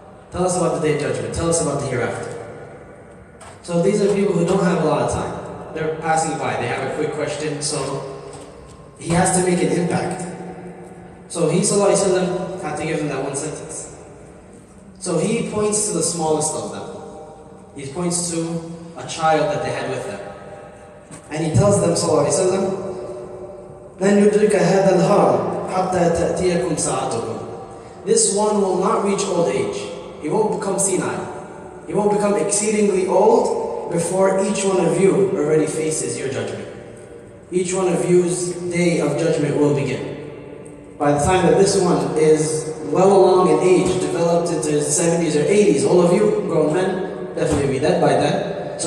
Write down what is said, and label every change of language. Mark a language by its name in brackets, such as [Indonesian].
[English] Tell us about the Day of Judgment. Tell us about the hereafter. So these are people who don't have a lot of time. They're passing by. They have a quick question. So he has to make an impact. So he ﷺ had to give them that one sentence. So he points to the smallest of them. He points to a child that they had with them. And he tells them ﷺ, [Arabic] لَنْ يُدْرِكَ هَذَا الْهَرَمْ حَتَّى تَأْتِيَكُمْ سَاعَتُكُمْ. [English] This one will not reach old age. He won't become senile. He won't become exceedingly old before each one of you already faces your judgment. Each one of you's day of judgment will begin. By the time that this one is well along in age, developed into his 70s or 80s, all of you, grown men, definitely be dead by then.